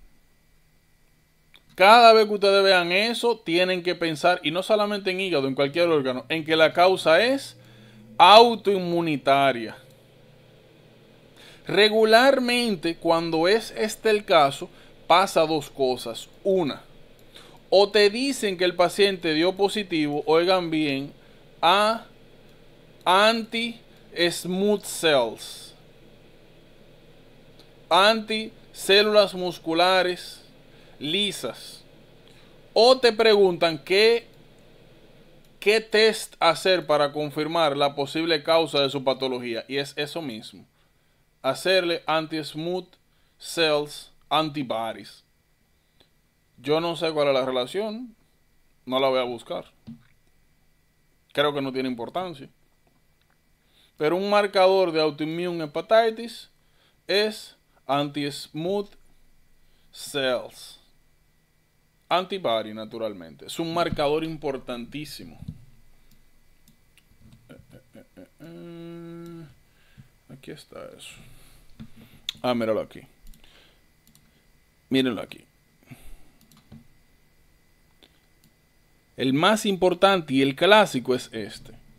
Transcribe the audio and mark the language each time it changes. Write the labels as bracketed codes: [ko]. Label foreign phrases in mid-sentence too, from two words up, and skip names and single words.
[es] Cada vez que ustedes vean eso, tienen que pensar, y no solamente en hígado, en cualquier órgano, en que la causa es autoinmunitaria. Regularmente, cuando es este el caso, pasa dos cosas. Una, o te dicen que el paciente dio positivo, oigan bien, a [en] anti-smooth cells, [es] anticélulas musculares lisas. O te preguntan qué test hacer para confirmar la posible causa de su patología. Y es eso mismo. Hacerle [en] anti-smooth cells antibodies. [es] Yo no sé cuál es la relación. No la voy a buscar. Creo que no tiene importancia. Pero un marcador de [en] autoimmune hepatitis [es] es [en] anti-smooth cells. [es] Antibody, naturalmente. Es un marcador importantísimo. Aquí está eso. Míralo aquí. Mírenlo aquí. El más importante y el clásico es este.